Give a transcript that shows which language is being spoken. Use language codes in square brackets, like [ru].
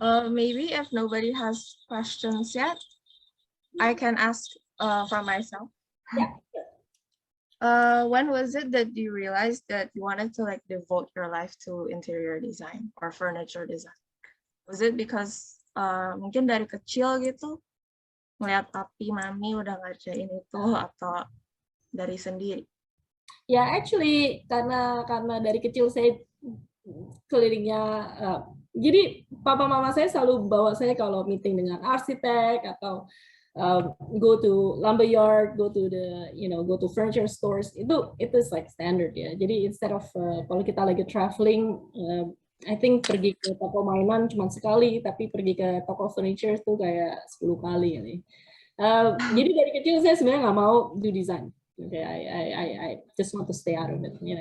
[en] Maybe if nobody has questions yet, I can ask from myself. Yeah. When was it that you realized that you wanted to devote your life to interior design or furniture design? Was it because [id] mungkin dari kecil gitu ngeliat papi mami udah ngerjain itu atau dari sendiri? Ya, actually karena dari kecil saya kelilingnya, jadi papa mama saya selalu bawa saya kalau meeting dengan arsitek atau [en] go to lumber yard, go to furniture stores, [id] itu [en] like standard [id] ya. Jadi instead of kalau kita lagi traveling, [en] I think [id] pergi ke toko mainan cuma sekali, tapi pergi ke toko furniture itu kayak 10 kali ya. Jadi dari kecil saya sebenarnya nggak mau [en] do design. Okay, I just want to stay out of it.